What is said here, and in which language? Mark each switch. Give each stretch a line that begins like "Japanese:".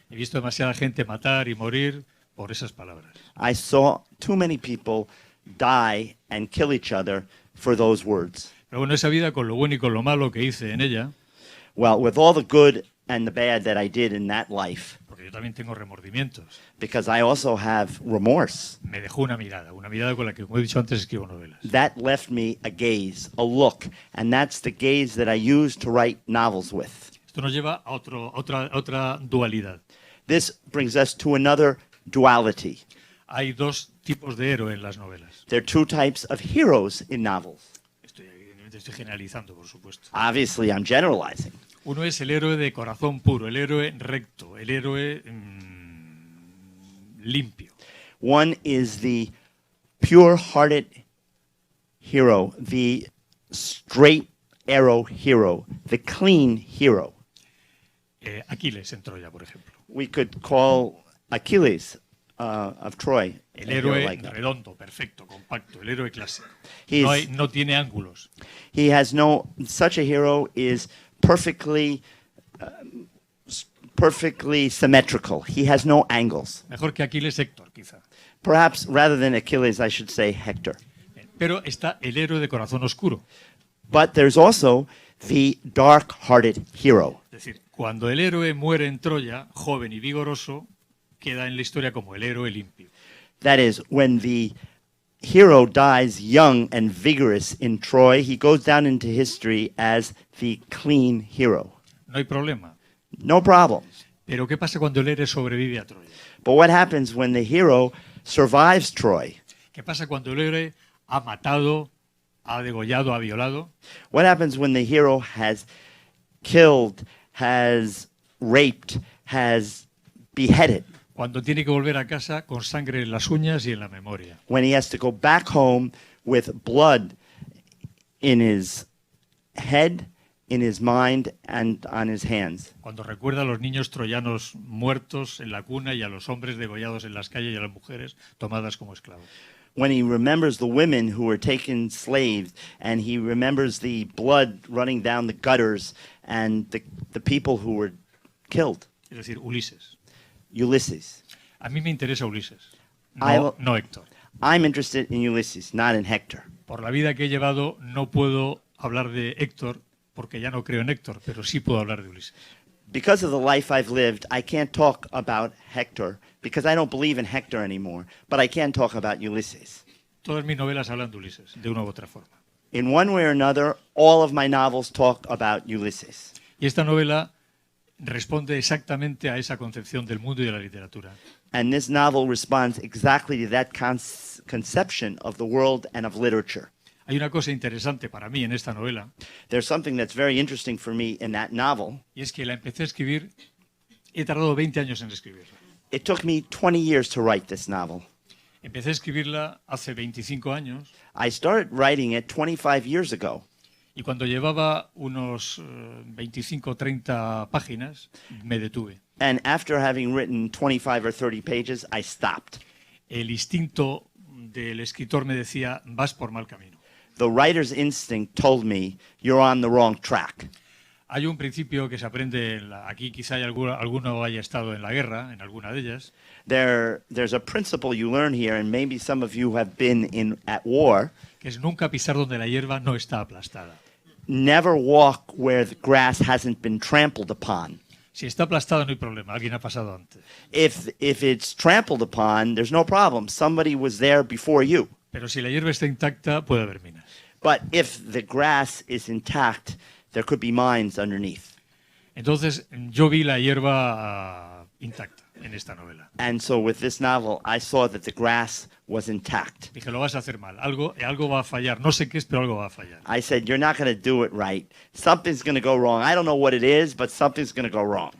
Spanish: He visto demasiada gente matar y morir por esas palabras.
English: I saw too many people die and kill each other for those words.
Spanish: Pero bueno, esa vida, con lo bueno y con lo malo que hice en ella,
English: Well, with all the good and the bad that I did in that life,
Spanish: porque yo también tengo remordimientos,
English: because I also have remorse,
Spanish: me dejó una mirada con la que, como he dicho antes, escribo novelas.
English: that left me a gaze, a look, and that's the gaze that I use to write novels with.
Spanish: Esto nos lleva a otra dualidad.
English: This brings us to another duality.
Spanish: Hay dos tipos de héroe en las novelas.
English: There are two types of heroes in novels.
Spanish: Estoy generalizando, por supuesto.
English: Obviously, I'm generalizing.
Spanish: Uno es el héroe de corazón puro, el héroe recto, el héroe limpio.
English: One is the pure-hearted hero, the straight arrow hero, the clean hero.
Spanish: Aquiles en Troya, por ejemplo.
English: We could call Achilles of Troy
Spanish: El
English: a hero
Spanish: héroe
English: like that.
Spanish: redondo, perfecto, compacto, el héroe clásico.
English: He's-
Spanish: No tiene ángulos.
English: He has no, such a hero is perfectly symmetrical. He has no angles.
Spanish: Mejor que Aquiles, Héctor, quizá.
English: Perhaps rather than Achilles, I should say Hector.
Spanish: Pero está el héroe de corazón oscuro.
English: But there's also the dark-hearted hero.
Spanish: Es decir, cuando el héroe muere en Troya, joven y vigoroso, queda en la historia como el héroe limpio.
English: That is, when the hero dies young and vigorous in Troy, he goes down into history as the clean hero.
Spanish: No hay problema.
English: No problem.
Spanish: Pero ¿qué pasa cuando el héroe sobrevive a Troya?
English: But what happens when the hero survives Troy?
Spanish: ¿Qué pasa cuando el héroe ha matado, ha degollado, ha violado?
English: What happens when the hero has killed, has raped, has beheaded?
Spanish: Cuando tiene que volver a casa con sangre en las uñas y en la memoria.
English: When he has to go back home with blood in his head, in his mind, and on his hands.
Spanish: Cuando recuerda a los niños troyanos muertos en la cuna y a los hombres degollados en las calles y a las mujeres tomadas como esclavos.
English: When he remembers the women who were taken slaves, and he remembers the blood running down the gutters, and the people who were killed,
Spanish: es decir, Ulises.
English: Ulysses.
Spanish: A mí me interesa Ulises,
English: I will-
Spanish: no Héctor.
English: I'm interested in Ulysses, not in Hector.
Spanish: Por la vida que he llevado no puedo hablar de Héctor porque ya no creo en Héctor, pero sí puedo hablar de Ulises.
English: Because of the life I've lived, I can't talk about Hector because I don't believe in Hector anymore, but I can talk about Ulysses.
Spanish: Todas mis novelas hablan de Ulises, de una u otra forma.
English: In one way or another, all of my novels talk about Ulysses.
Spanish: Y esta novela responde exactamente a esa concepción del mundo y de la literatura.
English: And this novel responds exactly to that conception of the world and of literature.
Spanish: Hay una cosa interesante para mí en esta novela,
English: There's something that's very interesting for me in that novel.
Spanish: y es que la empecé a escribir, he tardado 20 años en escribirla.
English: It took me 20 years to write this novel.
Spanish: Empecé a escribirla hace 25 años
English: I started writing it 25 years ago.
Spanish: y cuando llevaba unos 25 o 30 páginas me detuve.
English: And after having written 25 or 30 pages, I stopped.
Spanish: El instinto del escritor me decía, vas por mal camino.
English: The writer's instinct told me, you're on the wrong track.
Spanish: Hay un principio que se aprende, aquí quizá hay alguno haya estado en la guerra, en alguna de ellas,
English: There's a principle you learn here, and maybe some of you have been at war.
Spanish: que es nunca pisar donde la hierba no está aplastada.
English: Never walk where the grass hasn't been trampled upon.
Spanish: Si está aplastada no hay problema, alguien ha pasado antes.
English: If it's trampled upon, there's no problem. Somebody was there before you.
Spanish: Pero si la hierba está intacta, puede haber minas.
English: But if the grass is intact, there could be mines underneath.
Spanish: Entonces, yo vi la hierba intacta en esta novela.
English: And so with this novel, I saw that the grass was intact.
Spanish: Dije, lo vas a hacer mal, algo va a fallar, no sé qué es, pero algo va a fallar.
English: I said, you're not going to do it right. Something's going to go wrong. I don't know what it is, but something's going to go wrong.